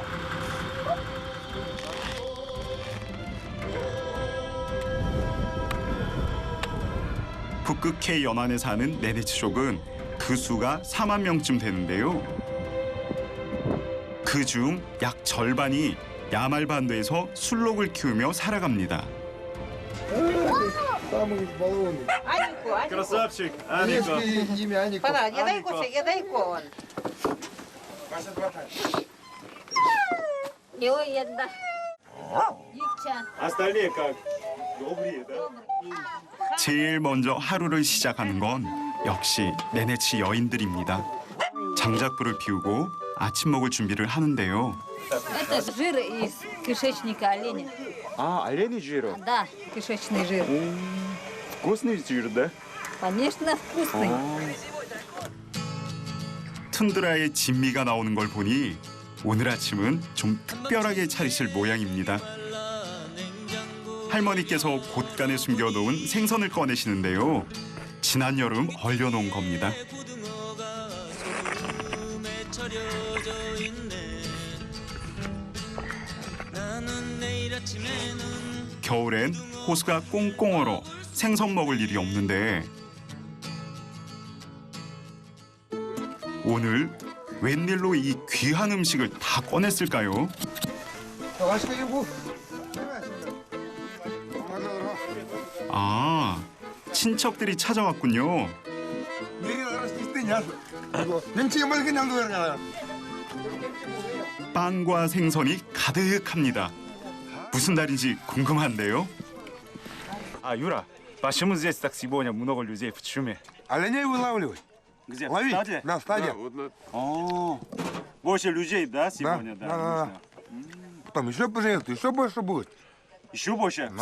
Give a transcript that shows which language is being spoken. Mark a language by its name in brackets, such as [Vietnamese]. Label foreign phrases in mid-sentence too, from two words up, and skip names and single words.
[Korean] 북극해 연안에 사는 네네치족은 그 수가 4만 명쯤 되는데요. 그중 약 절반이 야말 반도에서 술록을 키우며 살아갑니다. [Russian] Самый избалованный. Красавчик, Аника. Имя Аника. Его еда. Икча. Остальные как? Добрые, да? [Korean] 제일 먼저 하루를 시작하는 건 역시 네네치 여인들입니다. 장작불을 피우고 아침 먹을 준비를 하는데요. [Russian] Это жир из кишечника оленя. А, оленей жира. Да, кишечный жир. Вкусный жир, да? Конечно, вкусный. [Korean] 툰드라의 진미가 나오는 걸 보니 오늘 아침은 좀 특별하게 차리실 모양입니다. 할머니께서 곳간에 숨겨놓은 생선을 꺼내시는데요. 지난 여름 얼려놓은 겁니다. 겨울엔 호수가 꽁꽁 얼어 생선 먹을 일이 없는데 오늘 웬일로 이 귀한 음식을 다 꺼냈을까요? [Russian] Ваша его. [Korean] 아, 친척들이 찾아왔군요. 빵과 생선이 가득합니다. 무슨 날인지 궁금한데요. [Russian] А, Юра, почему здесь так сегодня много людей? Почему? Оленей вылавливать. Где? Лови. В стаде? Да, в стаде. О, больше людей, да, сегодня? Да, да. Там еще приедут, еще больше будет. Еще больше? Ну.